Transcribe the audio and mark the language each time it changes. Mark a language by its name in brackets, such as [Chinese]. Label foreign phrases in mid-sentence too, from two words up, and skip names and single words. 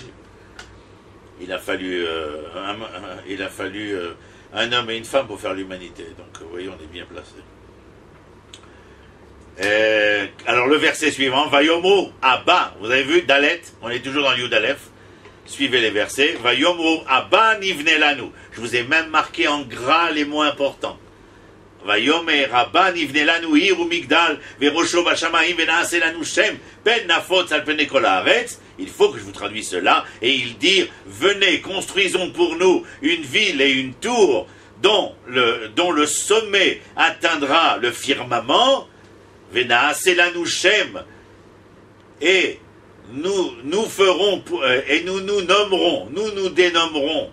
[French] Il a fallu un homme et une femme pour faire l'humanité. Donc, vous voyez, on est bien placé. Alors, le verset suivant, [Hebrew] ויאמרו הבה, [French] vous avez vu, Dalet, on est toujours dans [Hebrew] יוד אלף. [French] Suivez les versets. [Hebrew] ויאמרו הבה נבנה לנו. [French] Je vous ai même marqué en gras les mots importants. [Hebrew] ויאמרו הבה נבנה לנו עיר ומגדל וראשו בשמים ונעשה לנו שם פן נפוץ על פני כל הארץ. [French] Il faut que je vous traduise cela et il dit venez construisons pour nous une ville et une tour dont le sommet atteindra le firmament. [Hebrew] ונעשה לנו שם [French] et nous ferons et nous nommerons, nous dénommerons.